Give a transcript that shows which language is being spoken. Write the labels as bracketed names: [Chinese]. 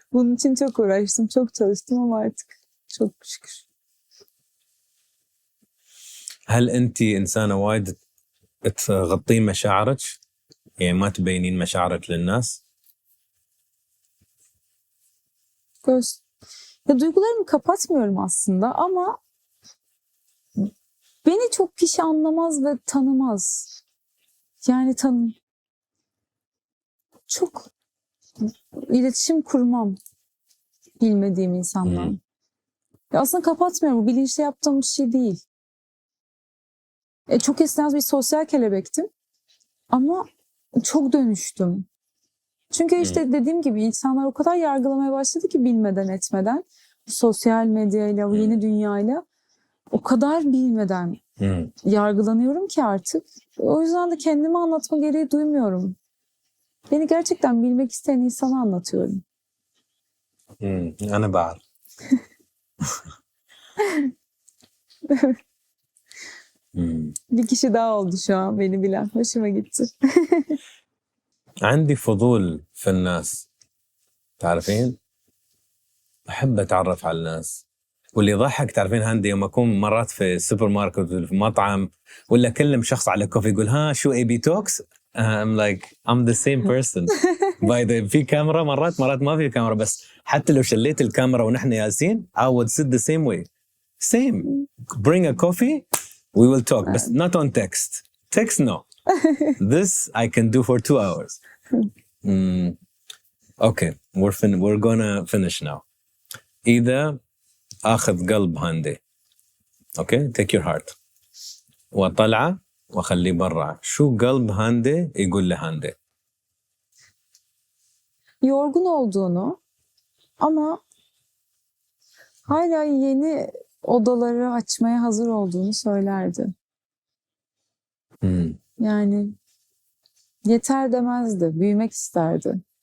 [Turkish] Bunun için çok uğraştım, çok çalıştım ama artık çok şükür. [Arabic] هل أنت إنسانة وايد تغطين مشاعرك؟ يعني ما تبينين مشاعرك للناس؟ [Turkish] Ya duygularımı kapatmıyorum aslında ama beni çok kişi anlamaz ve tanımaz. Yani çok iletişim kurmam bilmediğim insanla. Ya aslında kapatmıyorum. Bu bilinçli yaptığım bir şey değil. Çok eskiden bir sosyal kelebektim. Ama çok dönüştüm. Çünkü işte dediğim gibi insanlar o kadar yargılamaya başladı ki bilmeden etmeden. Bu sosyal medyayla, bu yeni dünyayla o kadar bilmeden yargılanıyorum ki artık. O yüzden de kendimi anlatma gereği duymuyorum. Beni gerçekten bilmek isteyen insana anlatıyorum. [Arabic] أنا بعرف. [Turkish] Bir kişi daha oldu şu an beni bilen. Hoşuma gitti. [Arabic] عندي فضول في الناس تعرفين؟ أحب أتعرف على الناس واللي يضحك تعرفين هندي يوم أكون مرات في السوبر ماركت ولا في مطعم ولا أكلم شخص على كوفي يقول ها شو AB توكس؟ [English] I'm like I'm the same person. by the [Arabic] في كاميرا مرات ما في كاميرا بس حتى لو شليت الكاميرا ونحن جالسين [English] I would sit the same way. Same. Bring a coffee we will talk but not on text. Text no. This I can do for 2 hours. Okay, we're gonna finish now. [Arabic] إذا أخذ قلب هاندي. [English] Okay, take your heart. [Arabic] وطلعه وخليه برا. شو قلب هاندي يقول لهاندي؟ [Turkish] Yorgun olduğunu ama hala yeni odaları açmaya hazır olduğunu söylerdi. Hmm. Yani yeter demezdi, büyümek isterdi.